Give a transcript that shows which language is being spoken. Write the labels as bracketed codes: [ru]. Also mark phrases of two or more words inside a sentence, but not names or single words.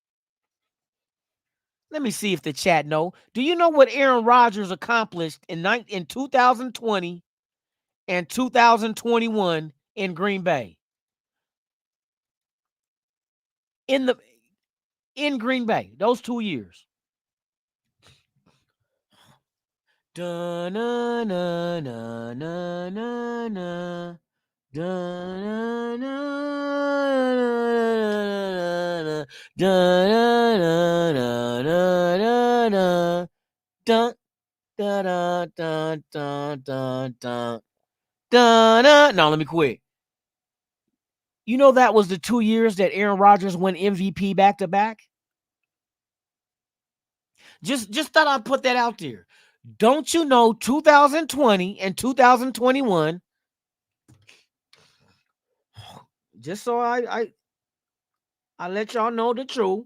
[en] Let me see if the chat know. Do you know what Aaron Rodgers accomplished in 2020 and 2021 in Green Bay? In Green Bay, those 2 years. Da na na na na na na. Da na na na na na. Dun da da da da da da da. Now let me quit. You know that was the 2 years that Aaron Rodgers won MVP back to back. Just thought I'd put that out there. Don't you know 2020 and 2021? Just so I let y'all know the truth.